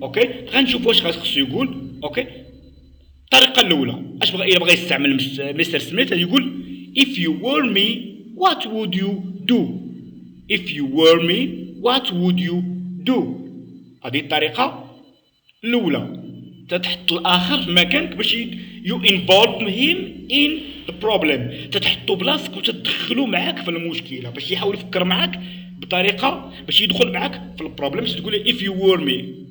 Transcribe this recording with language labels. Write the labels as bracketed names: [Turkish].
[Arabic] أوكي، غنشوفوا واش خصو يقول. أوكي، الطريقة الأولى اش إلا بغى يستعمل مستر سميث يقول [English] if you were me what would you do. if you were me what would you do. [Arabic] هذه الطريقة الأولى، تتحط الآخر في مكانك باش [English] you involve him in the problem، [Arabic] تتحطو بلاصتك وتدخلو معاك في المشكلة باش يحاول يفكر معاك بطريقة باش يدخل معاك في البروبليم، باش تقول [English] if you were me.